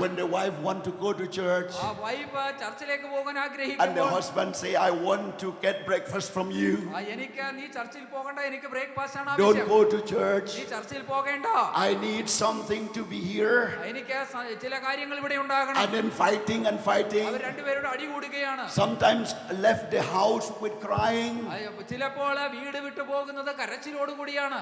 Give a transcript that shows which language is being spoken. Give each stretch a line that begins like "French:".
English: When the wife want to go to church.
Malayalam: ആ wife ചർച്ചിലേക്ക് പോകാൻ
English: And the
Malayalam: ആഗ്രഹിക്കുമ്പോൾ
English: husband say, I want to get breakfast from you.
Malayalam: എനിക്ക് നീ ചർച്ചിൽ പോകണ്ട, എനിക്ക് ബ്രേക്ക്ഫാസ്റ്റ് ആണ്
English: Don't
Malayalam: ആവശ്യം.
English: go to church.
Malayalam: നീ ചർച്ചിൽ പോകേണ്ട,
English: I need something to be here.
Malayalam: എനിക്ക് ചില കാര്യങ്ങൾ ഇവിടെ ഉണ്ടാകണം.
English: And then fighting.
Malayalam: അവർ രണ്ടുപേരോട് അടി കൂടുകയാണ്.
English: Sometimes sometimes left the house with crying.
Malayalam: ചിലപ്പോൾ വീട് വിട്ടു പോകുന്നത് കരച്ചിലോടുകൂടിയാണ്.